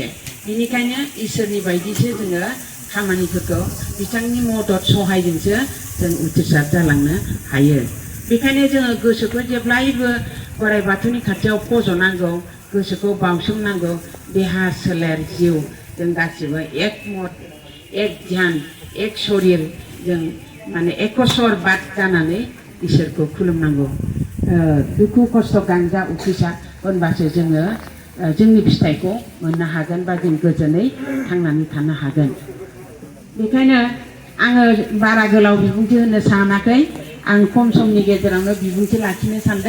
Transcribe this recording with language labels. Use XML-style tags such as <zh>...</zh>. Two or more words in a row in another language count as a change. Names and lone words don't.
<brx>बेनिखायनो इसोरनि बायदिसो जोङो खामानिफोरखौ बिथांनि मदद सहायजोंसो जों उथ्रिसार जालांनो हायो। बेखायनो जोङो गोसोखौ जेब्लायबो बोराइ बाथौनि खाथियाव फज'नांगौ, गोसोखौ बावसोमनांगौ। देहा सोलेर जिउ जों गासिबो</brx> <hi>एक मत एक ध्यान एक शरीर</hi> <brx>जों माने एकस्वरबाद जानानै इसोरखौ खुलुमनांगौ। दुखु खस्थ' गांजा उखैसा होनबासो जोङो जोंनि फिथाइखौ मोननो हागोन बा जों गोजोनै थांनानै थानो हागोन। बेखायनो आङो बारा गोलाव बिबुंथि होनो सानाखै, आं खम समनि गेजेरावनो बिबुंथि लाखिनो सानदों।</brx>